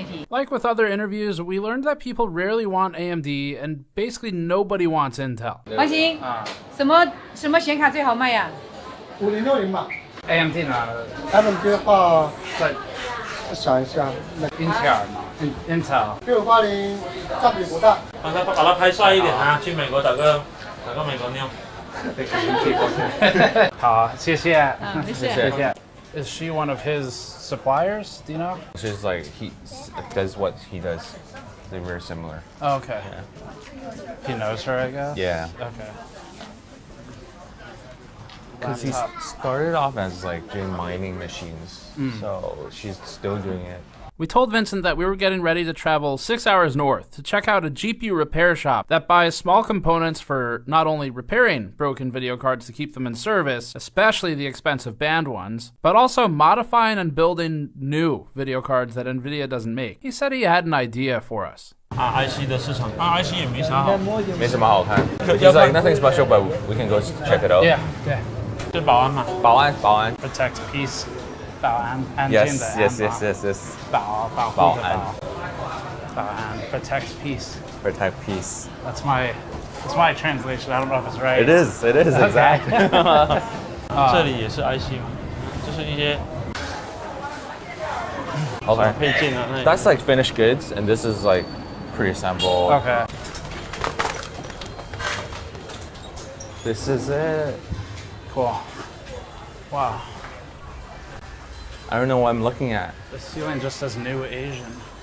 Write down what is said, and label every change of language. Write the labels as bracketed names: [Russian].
[English] Like with other interviews, we learned that people rarely want AMD and basically nobody wants Intel. [Chinese] 华兴，什么显卡最好卖呀？5060吧。 AMD 呢？ AMD 的话，想一下，Intel 嘛，Intel。 680占比不大。把它拍帅一点啊！去美国打个美国妞。好，谢谢，谢谢。 [English] Is she one of his suppliers? Do you know? She's like he does what he does. They're very similar. Oh, okay. Yeah. He knows her, I guess. Yeah. Okay. Because he started off as like doing mining machines, so she's still doing it. We told Vincent that we were getting ready to travel 6 hours north to check out a GPU repair shop that buys small components for not only repairing broken video cards to keep them in service, especially the expensive banned ones, but also modifying and building new video cards that NVIDIA doesn't make. He said he had an idea for us. [Chinese] IC 的市场，IC 也没啥好，没什么好看。 [English] He's like nothing special, but we can go check it out. Yeah. [Chinese] 就保安嘛，保安。 [English] Protect peace. [Chinese] 保安，安静的安。 [English] Yes. [Chinese] 保护的保安 ， [English] protect peace. Protect peace. That's my translation. I don't know if it's right. It is exactly. [Chinese] 这里也是 IC 嘛，就是一些 [English] Okay. [Chinese] 配件啊。 [English] That's like finished goods, and this is like pre-assembled. Okay. This is it. Cool. Wow. I don't know what I'm looking at. The ceiling just says New Asian.